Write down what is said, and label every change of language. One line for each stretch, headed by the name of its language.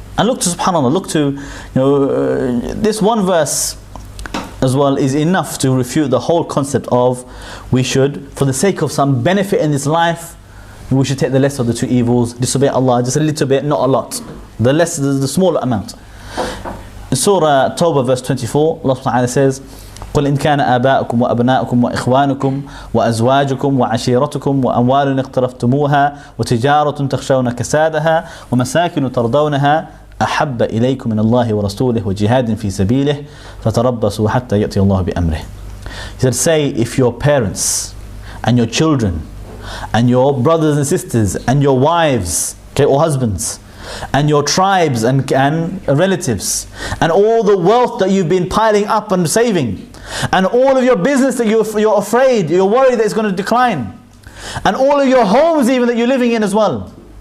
English: And look to, subhanAllah, look to, this one verse as well is enough to refute the whole concept of we should, for the sake of some benefit in this life, we should take the less of the two evils, disobey Allah just a little bit, not a lot. The less, the smaller amount. In Surah Tawbah verse 24, Allah Ta'ala says,
Arabic: قل إن كان آباؤكم وأبناؤكم وإخوانكم وأزواجكم وعشيرتكم وأموال اقترفتموها وتجارة تخشون كسادها ومساكن ترضونها أحب إليكم من الله ورسوله وجهاد في سبيله فتربصوا حتى يأتي الله بأمره.
English: He said, say if your parents and your children and your brothers and sisters and your wives, okay, or husbands, and your tribes and relatives, and all the wealth that you've been piling up and saving, and all of your business that you're afraid, you're worried that it's going to decline, and all of your homes even that you're living in as well.